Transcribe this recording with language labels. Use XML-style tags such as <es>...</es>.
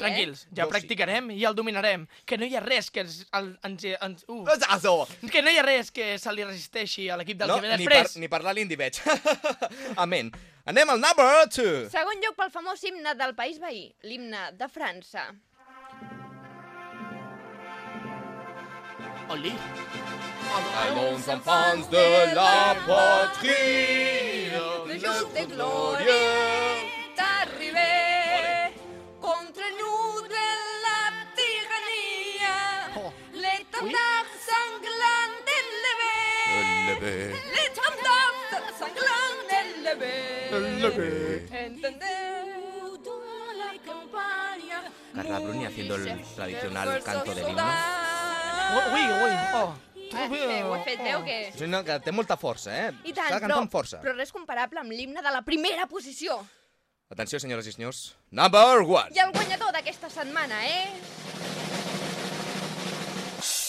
<ca>Tranquils, ja practicarem i el dominarem. Que no hi ha res que ens...</ca> <es>Exacto!</es> <ca>Que no hi ha res que se li resisteixi a l'equip del que ve després. No, ni parlar l'indi veig. Amén. Anem al</ca> <en>number 2.</en> <ca>Segon lloc pel famós himne del país veí, l'himne de França. Olé!</ca> <fr>Allons enfants de la patrie, le jour de gloire est arrivé. Contre nous de la tyrannie, l'étendard sanglant d'élevé. L'étendard sanglant d'élevé. Élevé. Entendez-vous dans la campagne.</fr> <es>Carla Bruni haciendo el tradicional canto de l'himne.</es> <fr>Oui, oui, oh.</fr> <ca>Ho he fet, veu què? Té molta força, eh? I tant, cantar amb força. Però res comparable amb l'himne de la primera posició. Atenció, senyores i senyors.</ca> <en>Number one.</en> <ca>I el guanyador d'aquesta setmana, eh?</ca>